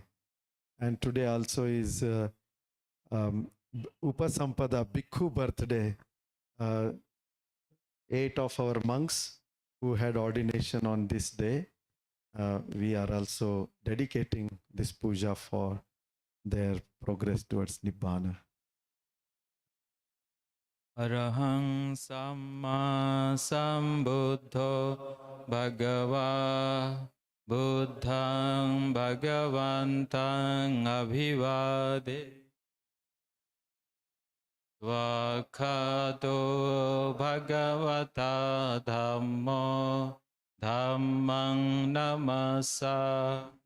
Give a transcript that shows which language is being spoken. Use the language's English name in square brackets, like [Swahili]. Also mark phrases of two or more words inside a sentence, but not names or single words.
[English] And today also is [Pali] Upasampada Bhikkhu [English] birthday. 8 of our monks who had ordination on this day, we are also dedicating this puja for their progress towards Nibbana. [Pali] Arahang Samma Sambuddho Bhagava Buddhang Bhagavantang Abhivade Vakhato Bhagavata Dhammo Dhammang Namasa